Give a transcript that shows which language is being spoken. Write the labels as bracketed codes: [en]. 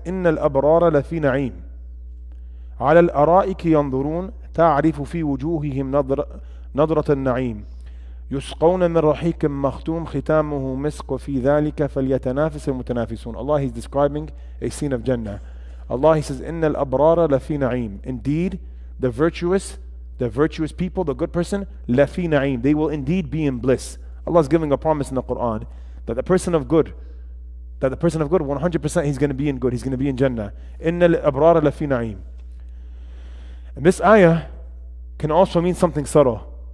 [ar] إِنَّ الْأَبْرَارَ لَفِي نَعِيمٍ عَلَى الْأَرَائِكِ يَنْظُرُونَ تَعْرِفُ فِي وُجُوهِهِمْ نَضْرَةَ النَّعِيمِ يُسْقَوْنَ مِنْ رَحِيقٍ مَخْتُومٍ ختامه مسك وفي ذلك فليتنافس المتنافسون. [en] Allah, He's describing a scene of Jannah. Allah, He says, [ar] إِنَّ الْأَبْرَارَ لَفِي نَعِيمٍ. [en] Indeed, the virtuous people, the good person, [ar] lafi na'im, [en] they will indeed be in bliss. Allah is giving a promise in the Quran that the person of good, 100% he's going to be in good, he's going to be in Jannah. [ar] Inna al-abrara lafi na'im. [en] And this ayah can also mean something subtle.